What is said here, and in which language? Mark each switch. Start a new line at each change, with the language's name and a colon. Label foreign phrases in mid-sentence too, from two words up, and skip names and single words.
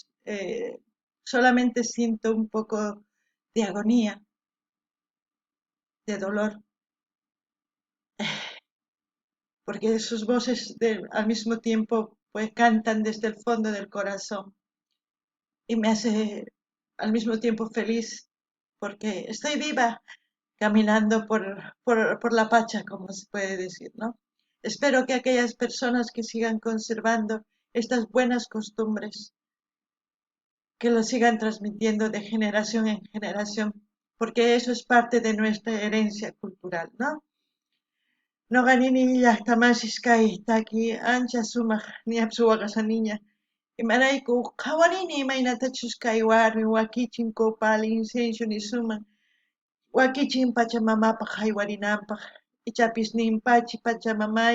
Spanish: Solamente siento un poco de agonía, de dolor, porque sus voces al mismo tiempo pues cantan desde el fondo del corazón y me hace al mismo tiempo feliz porque estoy viva caminando por la Pacha, como se puede decir, ¿no? Espero que aquellas personas que sigan conservando estas buenas costumbres, que lo sigan transmitiendo de generación en generación, porque eso es parte de nuestra herencia cultural, ¿no?
Quechua: Noqanini llaqtamasis kay taki ancha sumaq ñapsuwaqa niña imarayku qhawarini imaynatachus kay warmi wakichin
Spanish: copal incienso
Quechua: nisuman wakichin pachamamapaq haywarinanpaq ichapis ninpachi pachamamay